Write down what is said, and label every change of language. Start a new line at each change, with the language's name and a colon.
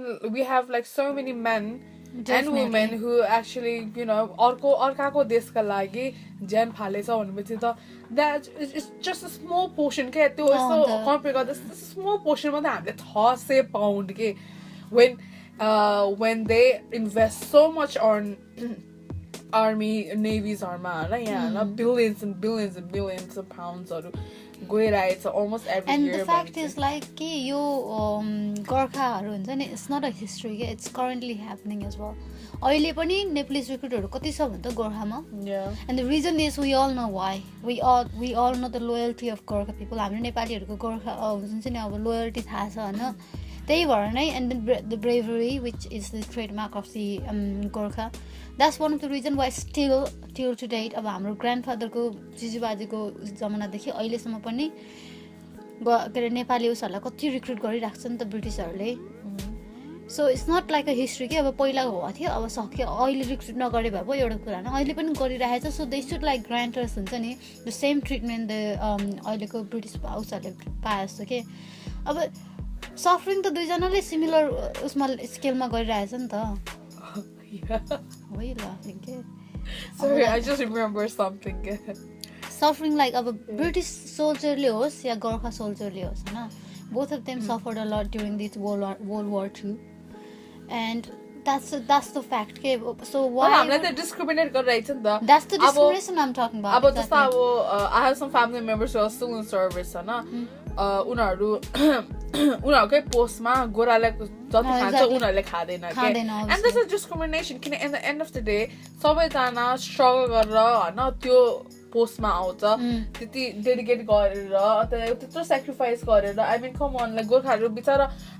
English: we have like so many men and women who actually you know
Nepali: अर्काको देशका लागि ज्यान फालेछ भनेपछि त
English: that is just a small portion
Nepali: के त्यो यस्तो कम्पेयर गर्दा small portion मात्र हामीले 600 पाउन्ड के
English: when they invest so much on army navies मा हैन यहाँ billions and billions and billions of pounds हरु गइरहेछ almost every and year the fact is like
Nepali: कि यो गोर्खाहरु हुन्छ नि
English: it's not a history के it's currently happening as well
Nepali: अहिले पनि
English: Nepalese recruitहरु कति छ भन्छ गोर्खामा and the reason is we all know why we all know the loyalty of Gorkha people
Nepali: हाम्रो नेपालीहरुको गोर्खा हुन्छ नि अब loyalty थाहा छ हैन त्यही भएर नै
English: and the bravery which is the trademark of the Gorkha that's one of the reason why still till to date अब हाम्रो grandfather
Nepali: को जिजुबाजुको जमानादेखि अहिलेसम्म पनि के नेपाली उसहरुलाई कति रिक्रुट गरिराख्छ नि त ब्रिटिशहरुले
English: so it's not like a history
Nepali: के अब पहिला हो थियो अब सक्यो अहिले रिक्रुट नगरे भए पो एउटा कुरा हैन अहिले पनि गरिरहेछ
English: so they should like grant us
Nepali: हुन्छ नि the same treatment the अहिलेको ब्रिटिश उसहरुले पाए जस्तो के अब सफरिङ त दुई जनाले सिमिलर उसमा स्केलमा गरिरहेछ नि त
English: Why are you laughing? Sorry, I just remember something. Suffering like a British soldier hoos या Gorkha soldier hoos, na? Both of them suffered a lot during this World War II, and that's the fact. So why? I'm not discriminate गरिरहेछ That's the discrimination I'm talking about. About exactly. I have some family members who are still in service, na?
Nepali: उनीहरुकै पोस्टमा गोराले जति खान्छ उनीहरुले खादैन के
English: and this is discrimination
Nepali: किन in the end of the day सबैजना struggle गरेर हैन त्यो पोस्टमा आउँछ त्यति डेडिकेट गरेर अथवा त्यत्रो सैक्रिफाइस गरेर
English: I mean come on like
Nepali: गोर्खाहरु बिचारा